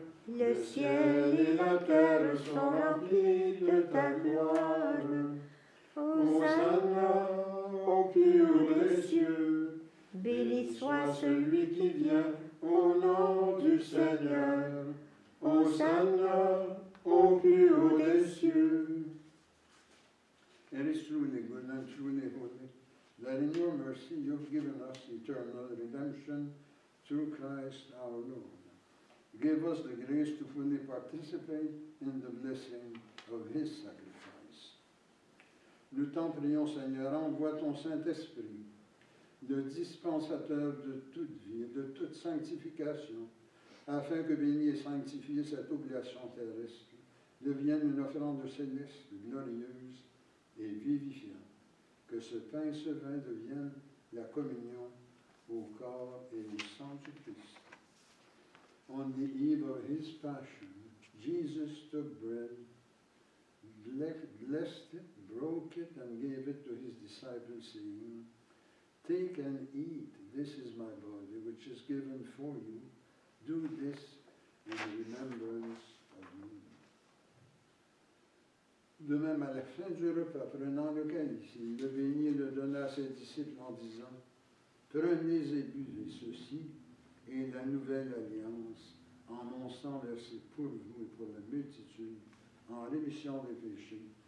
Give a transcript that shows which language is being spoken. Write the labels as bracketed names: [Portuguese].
[French] Le ciel et la terre sont remplis de ta gloire. Hosanna au plus haut des cieux. Béni soit celui qui vient au nom du Seigneur. Hosanna au plus haut des cieux. [English] It is truly good and truly holy that in your mercy you've given us eternal redemption through Christ our Lord. Give us the grace to fully participate in the blessing of his sacrifice. [French] Nous t'en prions, Seigneur, envoie ton Saint-Esprit, le dispensateur de toute vie et de toute sanctification, afin que béni et sanctifié cette oblation terrestre devienne une offrande céleste, glorieuse et vivifiante. Que ce pain et ce vin deviennent la communion au corps et au sang du Christ. [English] On the eve of his passion, Jesus took bread, blessed it, broke it, and gave it to his disciples, saying, "Take and eat, this is my body, which is given for you. Do this in remembrance of me." [French] De même, à la fin du repas, prenant le calice, il le bénit et le donna à ses disciples en disant, "Prenez et buvez, ceci est la nouvelle alliance, en mon sang versé pour vous et pour la multitude, en rémission des péchés.